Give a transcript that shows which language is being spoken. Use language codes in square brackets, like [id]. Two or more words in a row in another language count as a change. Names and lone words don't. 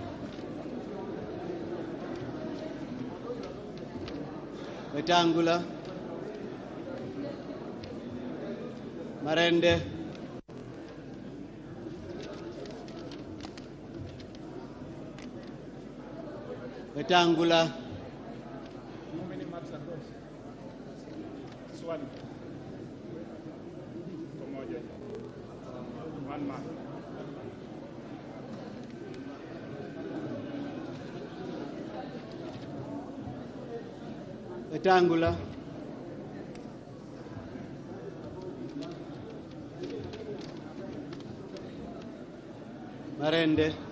[en] Wetangula. Marende. Wetangula. How many marks across? [sw] Swali. Pamoja. 1 mark. Wetangula. Marende.